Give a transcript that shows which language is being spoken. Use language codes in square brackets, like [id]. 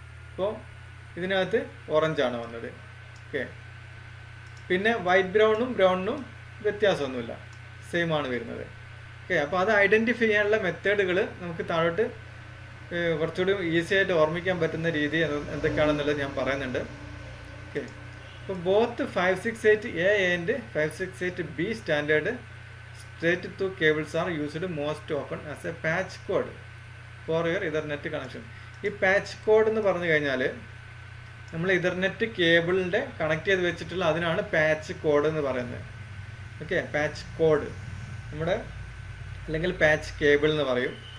[ml] അപ്പോൾ ഇതിനകത്ത് ഓറഞ്ചാണ് വന്നത്. ഓക്കെ, പിന്നെ വൈറ്റ് ബ്രൗണിനും വ്യത്യാസമൊന്നുമില്ല, സെയിം ആണ് വരുന്നത്. ഓക്കെ, അപ്പോൾ അത് ഐഡൻറ്റിഫൈ ചെയ്യാനുള്ള മെത്തേഡുകൾ നമുക്ക് താഴോട്ട് കുറച്ചുകൂടി ഈസി ആയിട്ട് ഓർമ്മിക്കാൻ പറ്റുന്ന രീതി എന്തൊക്കെയാണെന്നുള്ളത് ഞാൻ പറയുന്നുണ്ട്. [en] Okay, അപ്പോൾ both 568A and 568B standard straight through cables are used most often as a patch code for your Ethernet connection. [ml] ഈ പാച്ച് കോഡ് എന്ന് പറഞ്ഞു കഴിഞ്ഞാൽ നമ്മൾ ഇഥർനെറ്റ് കേബിളിൻ്റെ കണക്ട് ചെയ്ത് വെച്ചിട്ടുള്ള അതിനാണ് പാച്ച് കോഡ് എന്ന് പറയുന്നത്. ഓക്കെ, പാച്ച് കോഡ് നമ്മുടെ അല്ലെങ്കിൽ പാച്ച് കേബിൾ എന്ന് പറയും.